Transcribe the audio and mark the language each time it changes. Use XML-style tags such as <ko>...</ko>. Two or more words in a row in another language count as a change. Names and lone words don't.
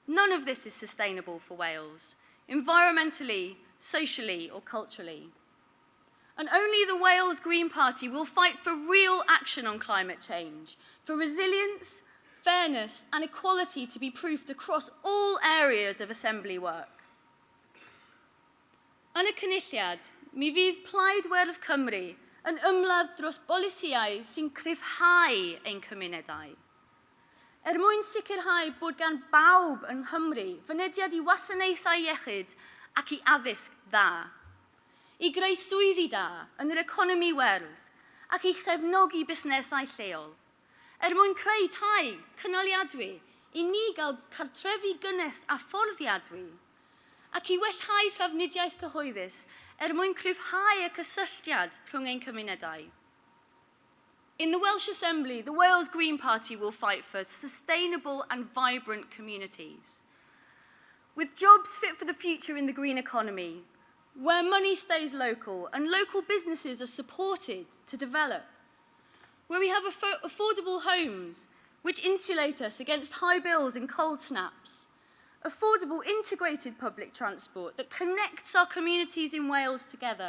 <en>None of this is sustainable for Wales. environmentally, socially, or culturally. And only the Wales Green Party will fight for real action on climate change, for resilience, fairness, and equality to be proofed across all areas of Assembly work.</en> <cy>Yn y cynulliad, mi fydd Plaid Werdd Cymru yn ymladd dros bolisiau sy'n cryfhau ein cymunedau. Mwyn sicrhau bod gan bawb yng Nghymru fynediad i wasanaethau iechyd ac i addysg dda, i greu swyddi da yn yr economi werdd ac i chefnogi busnesau lleol, mwyn creu tai cynaliadwy i ni gael cartrefi gynnes a fforddiadwy, ac i wellhau trafnidiaeth cyhoeddus mwyn cryfhau y cysylltiad rhwng ein cymunedau.</cy> <en>In the Welsh Assembly, the Wales Green Party will fight for sustainable and vibrant communities, with jobs fit for the future in the green economy, where money stays local and local businesses are supported to develop, where we have affordable homes which insulate us against high bills and cold snaps, affordable integrated public transport that connects our communities in Wales together.</en>